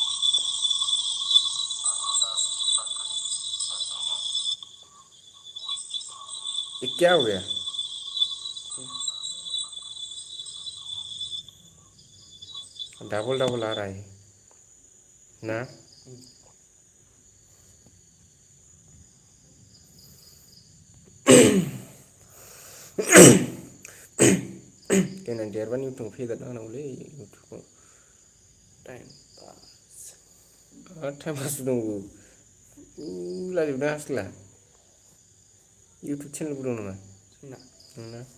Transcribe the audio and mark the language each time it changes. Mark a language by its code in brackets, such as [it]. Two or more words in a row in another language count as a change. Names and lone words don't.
[hi] अच्छा स्पीड बात करने से स्पीड से आता है ना ये क्या हो गया डबल डबल आ रहा है ना [brx] देनां देरबानो इउटुबाव फेगारना होनांगौलै इउटुबखौ [en] time pass [brx] दंबावो लाजोबनो हास्ला इउटुब चेनेलबो दं नामा नोंना